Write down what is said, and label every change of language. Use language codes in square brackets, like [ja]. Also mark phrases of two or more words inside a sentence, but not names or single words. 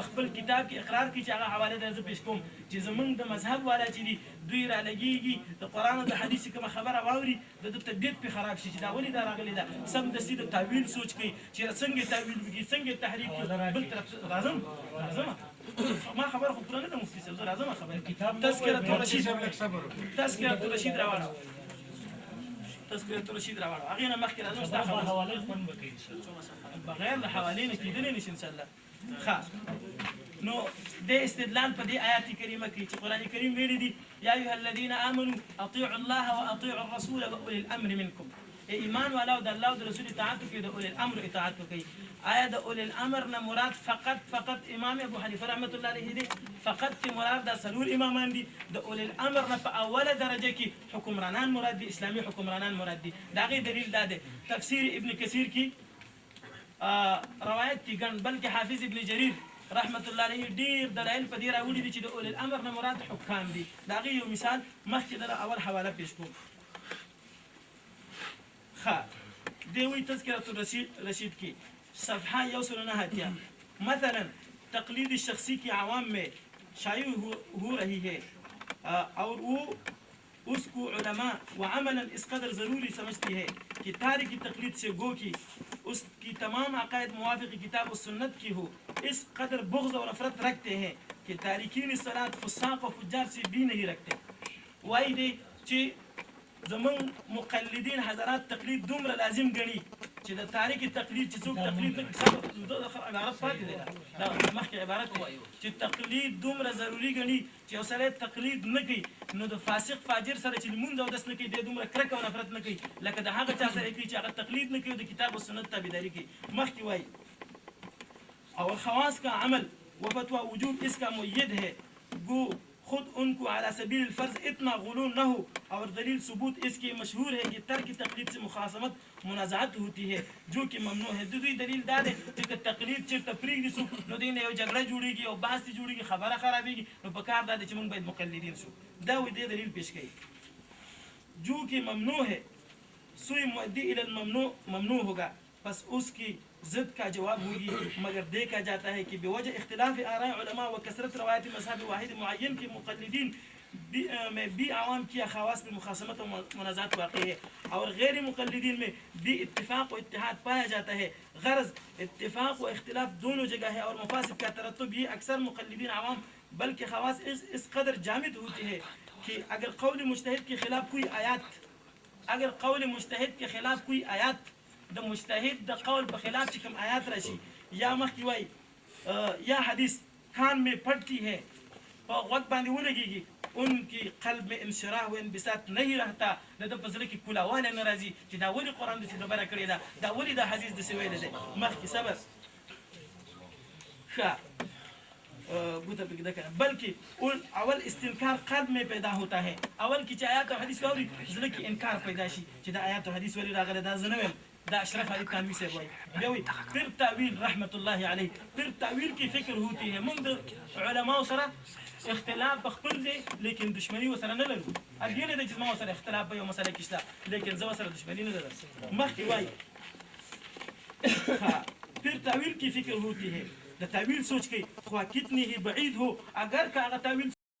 [ps] خپل کتاب کې اقرار کوي چې هغه حواله ده زه پیش کوم چې زمونږ د مذهب والا چې دي دوی را لګېږي د قرآن او د حدیث کومه خبره واوري د ده طبیعت پرې خراب شي چې دا ولې دا راغلې ده سمدستي د تاویل سوچ کوي چې څنګه تاویل وکړي څنګه تحریف کړي بل طرف راځم ما خبره خو پوره نه ده مفتي صاحب زه راځم خبره کتاب تذکرة الرشید راوړه تذکرة الرشید راوړه هغې نه مخکې راځم ستا خبره حواله خوند وکړي بغیر له حوالې نه کېدلی نشي انشاءالله ښه نو د استدلال په دې آیات کریمه کې چې قرآن کریم ویلي دي [ar] یا ایها الذین آمنوا اطیعوا الله واطیعوا الرسول واولی الامر منکم [ps] ایمان والا او د الله او د رسول اطاعت وکړي د اولي الامر اطاعت وکړي آیا د اول الامر نه مراد فقط امام ابو حنیفه رحمت الله علیه دی؟ فقط تی مراد د سلور امامان دي؟ د اول الامر نه په اوله درجه کې حکمرانان مراد دي، اسلامي حکمرانان مراد دي. د هغې دلیل دا دی تفسیر ابن کثیر کې روایت دي ګڼ، بلکې حافظ ابن جریر رحمت الله علیه ډیر دلایل په دې راوړي دي چې د اول الامر نه مراد حکام دي. د هغې یو مثال مخکې دغه اول حواله پیش کوم. ښه دی وایي [ur] تذکرة الرشید کی صفحہ 109 مثلا تقلید شخصی کی عوام میں شائع ہو رہی ہے اور وہ اس کو علماء وعملا اس قدر ضروری سمجھتی ہے کہ تارک تقلید سے گو کی اس کی تمام عقائد موافق کتاب و سنت کی ہو، اس قدر بغض اور نفرت رکھتے ہیں کہ تارکین صلاۃ فساق و فجار سے بھی نہیں رکھتے. [ps] وای دی چې زمون مقلدین حضرات تقلید دومره لازم ګڼي چې د تاریخ تقلید چې څوک تقلید نه کوي، دا عبارت پاتې دی، دا مخکې عبارت وایو چې تقلید دومره ضروري ګڼي چې یو سړی تقلید نه کوي نو د فاسق فاجر سره چې لمونځ اودس نه کوي دی دومره کرکه او نفرت نه کوي لکه د هغه چا سره کوي چې هغه تقلید نه کوي د کتاب و سنت تابعداري کوي. مخکې وایي [ur] اور خواص کا عمل و فتویٰ وجوب اس کا مؤید ہے، گو خود ان کو على سبیل الفرض اتنا غلو نہ ہو، اور دلیل ثبوت اس کی مشہور ہے کہ ترک تقلید سے مخاصمت منازعت ہوتی ہے جو کہ ممنوع ہے. [ps] دوی دلیل دا دی چې تقلید چېرته پرېږدي څوک نو دوی نه یو جګړه جوړېږي او بحث جوړېږي، خبره خرابېږي، نو په کار دا دی چې موږ باید مقلدین شو. دا وایي دې دلیل پیش کوي [ur] جو کہ ممنوع ہے سوی مؤدی الی الممنوع ممنوع ہوگا، پس اس کی ضد کا جواب ہوگی. مگر دیکھا جاتا ہے کہ بوجہ اختلاف آراء علماء و کثرت روایت مذہب واحد معین کے مقلدین میں بھی عوام کی خواص میں مخاصمت و منازعات واقع ہے اور غیر مقلدین میں بھی اتفاق و اتحاد پایا جاتا ہے. غرض اتفاق و اختلاف دونوں جگہ ہے اور مفاسد کا ترتب یہ اکثر مقلدین عوام بلکہ خواص اس قدر جامد ہوتی ہے کہ اگر قول مجتہد کے خلاف [ps] کوئی آیات د مجتهد د قول په خلاف چې کوم آیات راشي یا مخکې وایي یا حدیث [ur] کان میں پڑتی ہے [ps] په غوږ باندې ولګېږي [ur] ان کی قلب میں انشراح و انبساط نہیں رہتا، [ps] د ده په زړه کې کولاوالی نه راځي چې دا ولې قرآن داسې خبره کړې ده، دا ولې دا حدیث داسې ویلی دی. مخکې صبر ښه ګوته پکې ده کنه، بلکې اول [ur] استنکار قلب میں پیدا ہوتا ہے. [ps] اول کې چې آیات او حدیث واوري زړه کې انکار پیدا شي چې دا آیات او حدیث ولې راغلی، دا زه نه ویم، دا اشرف علی تانوی سے وایي. بیا وایي [ur] پھر تعویل [ps] رحمت الله علیه، [ur] پھر تعویل کی فکر ہوتی ہے. [ps] موږ د علماو سره اختلاف په خپل ځای لیکن دشمني ورسره نه لرو. ادې نه ده چې زما ورسره اختلاف په یو مسله کې شته لیکن زه ورسره دشمني نه لرم. مخکې وایي [ur] پھر تعویل کی فکر ہوتی ہے، [ps] د تعویل سوچ کوي [ur] خوا کتنی ہی بعید ہو، [ps] اگر که هغه تعویل